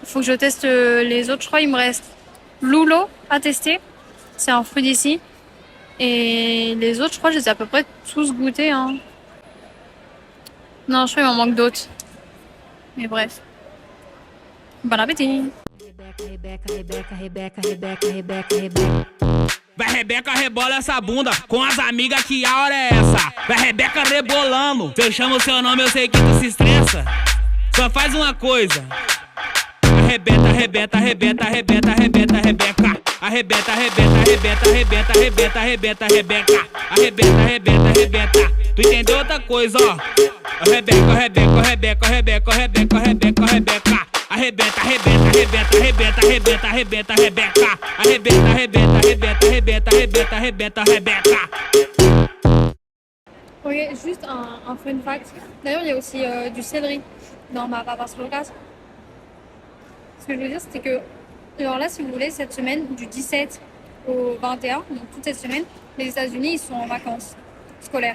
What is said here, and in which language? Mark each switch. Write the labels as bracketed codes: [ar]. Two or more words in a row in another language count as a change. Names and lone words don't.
[fr] Faut que je teste les autres. Je crois il me reste Lulo à tester. C'est un fruit d'ici. Et les autres, je crois, je les ai à peu près tous goûtés. Hein. Non, je crois qu'il m'en manque d'autres. Mais bref. Bon appétit. [pt] Vai Rebeca, rebola essa bunda com as amigas, que a hora é essa? Vai Rebeca rebolando, se eu chamo seu nome eu sei que tu se estressa. Só faz uma coisa: arrebenta, arrebenta, arrebenta, arrebenta, arrebenta, Rebeca. Arrebenta, arrebenta, arrebenta, arrebenta, arrebenta, arrebenta, Rebeca. Arrebenta, arrebenta, arrebenta. Tu entendeu outra coisa, ó? Rebeca, Rebeca, Rebeca, Rebeca, Rebeca, Rebeca, Rebeca. Arrebenta, arrebenta, arrebenta, arrebenta, arrebenta, arrebenta, Rebeca. Arrebenta, arrebenta, arrebenta, arrebenta, arrebenta, arrebenta, Rebeca. [fr] Ok, juste un [en] fun fact. [fr] D'ailleurs, il y a aussi du céleri dans ma [es] papa's locas. [fr] Ce que je veux dire, c'était que, alors là, si vous voulez, cette semaine, du 17 au 21, donc toute cette semaine, les États-Unis, ils sont en vacances scolaires.